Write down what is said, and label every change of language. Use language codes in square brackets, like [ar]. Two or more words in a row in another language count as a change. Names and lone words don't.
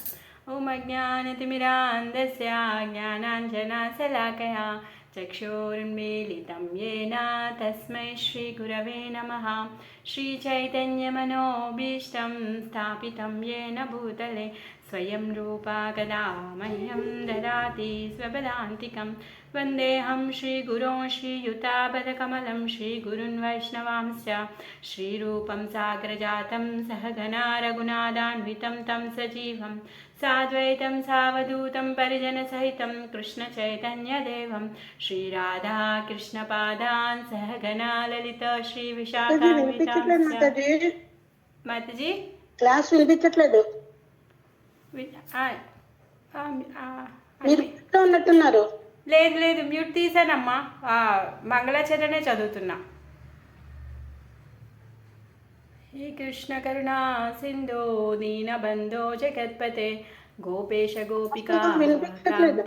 [sa] ఓం అజ్ఞానతిమిరాంధస్య జ్ఞానాంజనాశలాకయా చక్షురున్మీలితం యేన తస్మై శ్రీగురవే నమః. శ్రీచైతన్యమనోభీష్టం స్థాపితం యేన భూతలే స్వయం రూపా కదా మह्यं దదాతి స్వపదాంతికం. వందేహం శ్రీగురోं श्रीयुतापदकमलं श्रीगुरुन् वैष्णवांश्च श्रीरूपं साग्रजातं सहगना रघुनाथान्वितं तं सजीवं साद्वैतं सावधूतं परिजनसहितं कृष्णचैतन्यदेवं श्रीराधाकृष्णपादान् सहगना ललिता श्रीविशाखान्वितांश्च. [te] माताजी క్లాస్ వినిపించట్లేదు, ఉన్నట్టున్నారు. లేదు లేదు, మ్యూట్ తీసానమ్మా. మంగళాచరణే చదువుతున్నా. [sa] హే కృష్ణ కరుణా సింధో దీనబంధో జగత్పతే గోపేశ గోపికా కాంత.